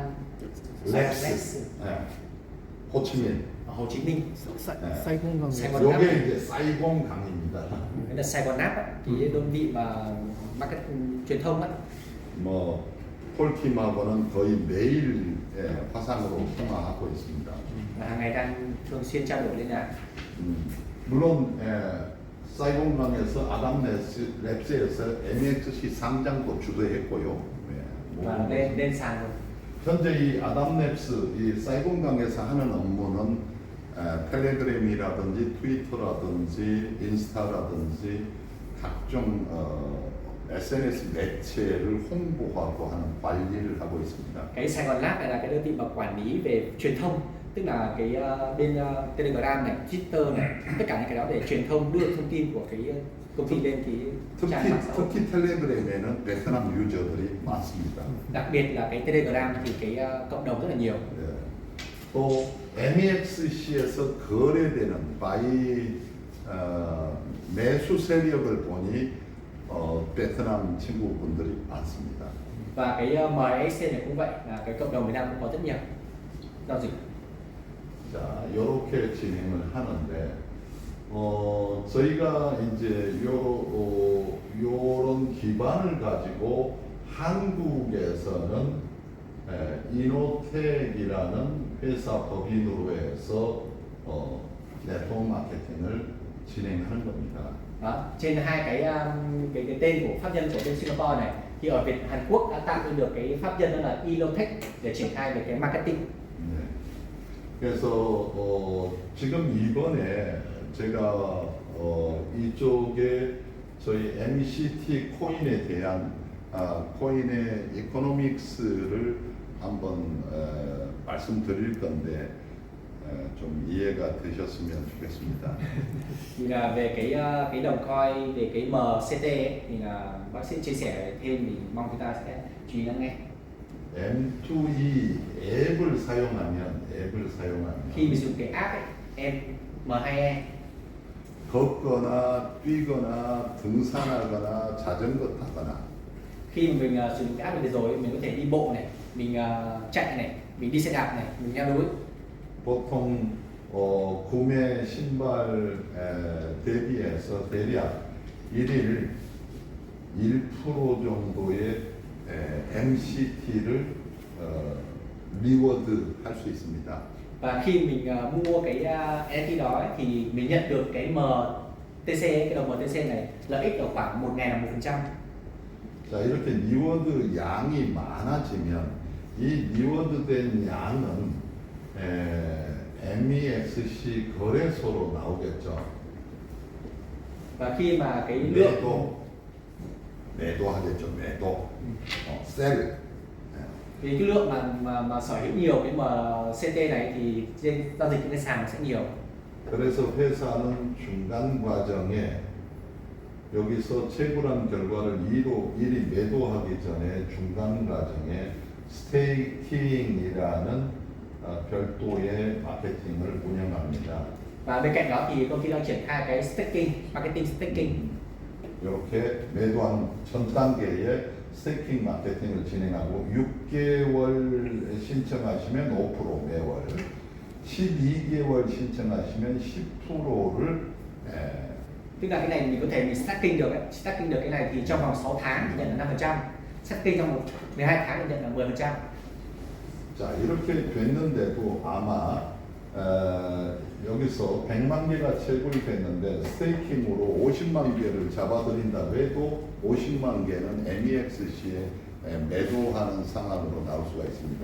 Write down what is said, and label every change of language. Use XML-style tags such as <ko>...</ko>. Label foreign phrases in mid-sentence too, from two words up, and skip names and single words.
<ko>랩스. 호치민.</ko> <vi>ở Hồ Chí Minh. Saigon Saigon</vi> <ko>요게 Nap. 이제 사이공 강입니다.</ko> <vi>Đấy là Saigon Nap, cái đơn vị mà market truyền thông á.</vi> <ko>뭐 폴킴하고는 거의 매일 화상으로 통화하고 있습니다.</ko> <vi>Hàng ngày đang thường xuyên trao đổi liên lạc.</vi> <ko>물론 사이공강에서 아담 랩스에서 MXC 상장도 주도했고요.</ko> <vi>Và lên sàn rồi.</vi> <ko>현재 이 아담랩스 이 사이공강에서 하는 업무는 텔레그램이라든지 트위터라든지 인스타라든지 각종 SNS 매체를 홍보하고 하는 관리를 하고 있습니다.</ko> <vi>Cái Saigon Lab này là cái đơn vị mà quản lý về truyền thông, tức là cái bên Telegram này, Twitter này, tất cả những cái đó để truyền thông đưa thông tin của cái công ty lên cái trang</vi> <ko>특히</ko> <vi>mạng xã hội.</vi> <ko>특히 텔레그램에는 베트남 유저들이 많습니다.</ko> <vi>Đặc biệt là cái Telegram thì cái cộng đồng rất là nhiều.</vi> <ko>예. 또 MEXC에서 거래되는 매수 세력을 보니 베트남 친구분들이 많습니다.</ko> <vi>Và cái MXC này cũng vậy, là cái cộng đồng Việt Nam cũng có rất nhiều giao dịch.</vi> <ko>자, 이렇게 진행을 하는데 저희가 이제 요런 기반을 가지고 한국에서는 이노텍이라는 회사 법인으로 해서 네트워크 마케팅을 진행하는 겁니다.</ko> <vi>Đó, trên hai cái tên của pháp nhân của bên Singapore này thì ở Hàn Quốc đã tạo ra được cái pháp nhân đó là Inotech để triển khai về cái marketing.</vi> <ko>네. 그래서 지금 이번에 제가 이쪽에 저희 MCT 코인에 대한 코인의 이코노믹스를 한번 말씀드릴 건데 좀 이해가 되셨으면 좋겠습니다.</ko> <vi>Thì là về cái đồng coin, về cái MCT ấy, thì là bác sĩ chia sẻ thêm thì mong chúng ta sẽ chú ý lắng nghe.</vi> <ko>M2E 앱을 사용하면</ko> <vi>Khi mình dùng cái app ấy, M2E,</vi> <ko>걷거나 뛰거나 등산하거나 자전거 타거나</ko> <vi>khi mà mình sử dụng cái app này rồi mình có thể đi bộ này, mình chạy này, mình đi xe đạp này, mình leo núi.</vi> <ko>보통 구매 신발 대비해서 대략 1일 1% 정도의 MCT를 리워드 할 수 있습니다.</ko> <vi>Và khi mình mua cái NFT đó ấy, thì mình nhận được cái MTC, cái đồng MTC này lợi ích ở khoảng 1.000 là 1%.</vi> <ko>자, 이렇게 리워드 양이 많아지면 이 리워드된 양은 MEXC 거래소로 나오겠죠.</ko> <vi>Và khi mà cái lượng</vi> <ko>매도하겠죠. 매도.</ko> <vi>sell. thì cái lượng mà sở hữu nhiều cái MCT này thì trên giao dịch trên sàn nó sẽ nhiều.</vi> <ko>그래서 회사는 중간 과정에 여기서 채굴한 결과를 이리 매도하기 전에 중간 과정에 스테이킹이라는 별도의 마케팅을 운영합니다.</ko> <vi>Và bên cạnh đó thì công ty đang triển khai cái staking,</vi> <en>marketing staking.</en> <ko>이렇게 매도한 전 단계에 스테이킹 마케팅을 진행하고 6개월 신청하시면 5% 매월, 12개월 신청하시면 10%를</ko> <vi>Tức là cái này mình có thể staking được ấy. Staking được cái này thì trong vòng 6 tháng thì nhận là 5%, staking trong 12 tháng thì nhận là 10%.</vi> <ko>자, 이렇게 됐는데도 아마 여기서 100만 개가 채굴이 됐는데 스테이킹으로 50만 개를 잡아들인다고 해도 50만 개는 MEXC에 매도하는 상황으로 나올 수가 있습니다.</ko>